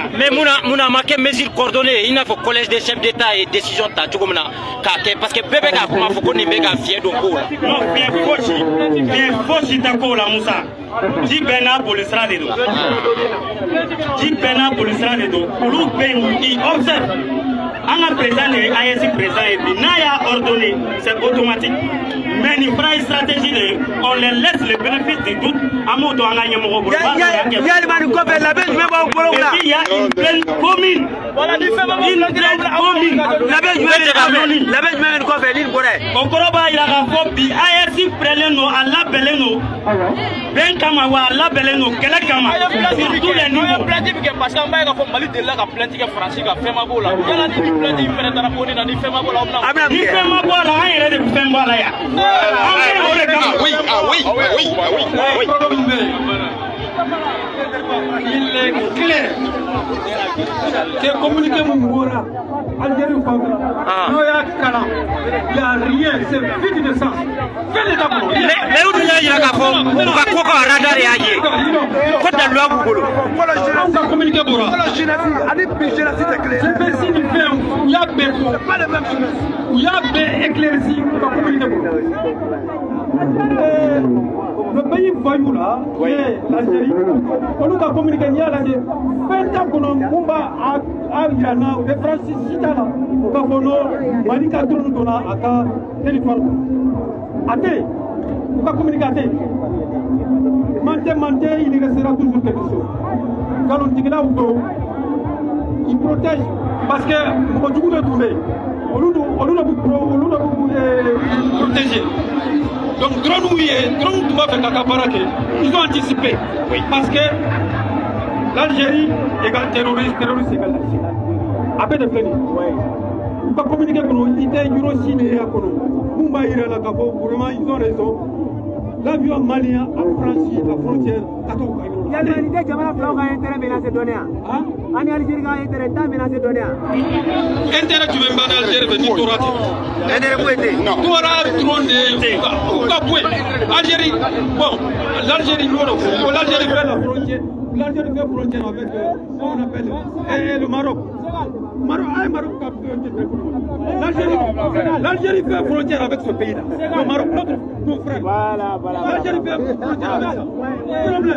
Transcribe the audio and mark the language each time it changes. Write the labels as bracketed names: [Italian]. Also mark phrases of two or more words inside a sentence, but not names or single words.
[Bambara] mais mun a ma kɛ [French] mesure coordonnée [Bambara] i n'a fɔ [French] collège des chefs d'État [Bambara] ye décision ta cogo min na k'a kɛ [French] parce que [Bambara] bɛɛ bɛ k'a kuma fɔ ko nin bɛ ka fiɲɛ don kow la. non fiɲɛ fosi tɛ kow la Musa ji bɛɛ n'a bolisira de don ji bɛɛ n'a bolisira de don olu bɛ yen i observe an ka président de ye AES président ye bi n'a y'a ordonné [French] c'est automatique mais [Bambara] nin fana ye stratégie de ye [French] on les laisse le bénéfice du doute [Bambara] an b'o to an ka ɲɛmɔgɔ bolo. yalima nin kɔfɛ labɛn jumɛn b'aw bolo la. [French] et puis il y a une pleine commune. [Bambara] voilà ni fɛn b'aw bolo [French] une pleine commune. [Bambara] labɛn jumɛn bɛ nin kɔfɛ ni nin bɔra ye. o kɔrɔ b'a yira k'a fɔ bi AES pɛrɛlen don a labɛnnen don bɛn kama wa a labɛnnen don kɛlɛ kama [French] sur tous les niveaux. [Bambara] plainte bɛ kɛ [French] parce que [Bambara] an b'a ye k'a fɔ Mali delila ka plainte kɛ Faransi kan fɛn ma b'o la yala ni plainte in fɛnɛ taara fɔ ne na ni fɛn ma b'o la ni fɛn ma bɔ a la an yɛrɛ de bɛ fɛn bɔ a la yan. [French] Il est clair que communiquer [Bambara] mon mora Algérie fan n'o y'a kalan [French] il y a rien c'est vide de sens [Bambara] fɛn de t'a bolo. mais u dun y'a yira k'a fɔ u ka ko ka radar y'a ye ko daluya b'u bolo. anw ka communiqué bɔra. ani bi jeunesse tɛ kelen ye. jeunesse ni fɛn u y'a bɛɛ fɔ [French] pas les mêmes choses [Bambara] u y'a bɛɛ éclairci u ka communiqué bɔra. [French] le pays voyou là qui est l'Algérie [Bambara] olu ka communiqué n'i y'a lajɛ fɛn t'a kɔnɔ mun b'a yira n na u bɛ Faransi si t'a la k'a fɔ non Mali ka drone donna a ka territoire kɔnɔ a tɛ yen u ka communiqué a tɛ yen mante [French] il restera toujours quelque chose [Bambara] nkalontigilaw don [French] ils protègent parce que [Bambara] mɔgɔ jugu de tun bɛ yen olu de b'u protéger. Donc, drone tun b'a fɛ k'a ka baara kɛ [French] ils ont anticipé parce que l'Algérie égale terroriste égale Algérie [Bambara] a bɛɛ de filɛ nin ye u ka communiqué kɔnɔ i tɛ yɔrɔ si de y'a kɔnɔ mun b'a yira la k'a fɔ [French] vraiment ils ont raison l'avion malien a franchi la frontière [Bambara] ka taa u ka yɔrɔ la. yalima nin tɛ jamana filaw ka [French] intérêt menacé [Bambara] dɔɔnin yan ani Algérie ka intérêt t'a menacé dɔɔnin yan. intérêt jumɛn b'an ni Algérie fɛ ni tora ten. intérêt foyi tɛ yen. tora dɔrɔn de ye u ka bɔ yen Algérie bon l'Algérie y'o de fɔ ko [French] l'Algérie fait la frontière l'Algérie fait frontière avec on appelle le Maroc. Maroc l'Algérie fait frontière avec ce pays-là. Le Maroc, nos frères. Voilà. L'Algérie fait frontière avec ça. Problème.